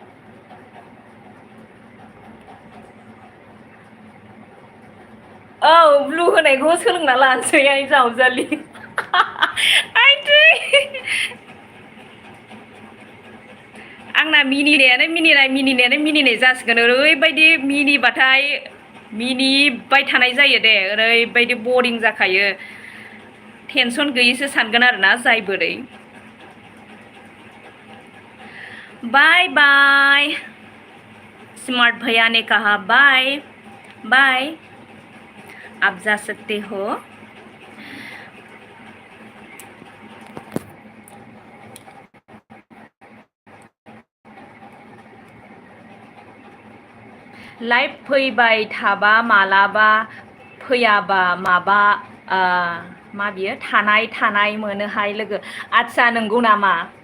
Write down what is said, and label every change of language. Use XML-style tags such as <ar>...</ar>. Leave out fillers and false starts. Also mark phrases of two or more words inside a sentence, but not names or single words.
<brx>औ ब्लु होनायखौ सोलोंना लानोसै आइ जावजालि आंना मिनिनायानो जासिगोन ओरैबायदि मिनिबाथाय मिनिबाय थानाय जायो दे ओरैबायदि बरिं जाखायो टेनसन गैयिसो सानगोन आरोना जाय बोरै</brx> <en>bye bye smart</en> <hi>भैया ने कहा</hi> <en>bye bye</en> <hi>आप जा सकते हो</hi> <brx>लाइभ फैबाय थाबा मालाबा फैयाबा माबा मा बियो थानाय मोनोहाय लोगो आदसा नंगौ नामा</brx>